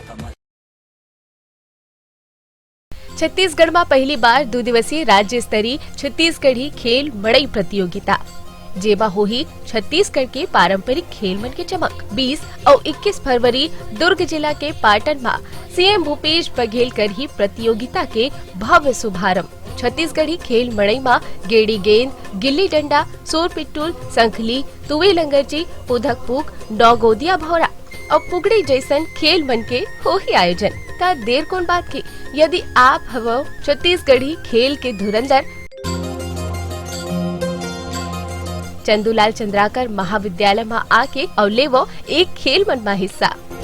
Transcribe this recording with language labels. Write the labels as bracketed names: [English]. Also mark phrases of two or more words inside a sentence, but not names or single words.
[Chhattisgarhi] छत्तीसगढ़ में पहली बार 2 दिवसीय राज्य स्तरीय छत्तीसगढ़ी खेल मड़ई प्रतियोगिता जेमा होही छत्तीसगढ़ के पारंपरिक खेल मन के चमक। 20 और 21 फरवरी दुर्ग जिला के पाटन में सीएम भूपेश बघेल कर ही प्रतियोगिता के भव्य शुभारंभ। छत्तीसगढ़ी खेल मड़ई में गेड़ी गेंद, गिल्ली डंडा, सोर पिट्टूल, संखली, तुवे लंगरजी, पुधक पुक, डॉगोदिया भौरा और पुगड़ी जैसन खेल मन के हो ही आयोजन। ता देर कौन बात की, यदि आप हवो छत्तीसगढ़ी खेल के धुरंधर, चंदूलाल चंद्राकर महाविद्यालय में आके और लेवो एक खेल मन में हिस्सा।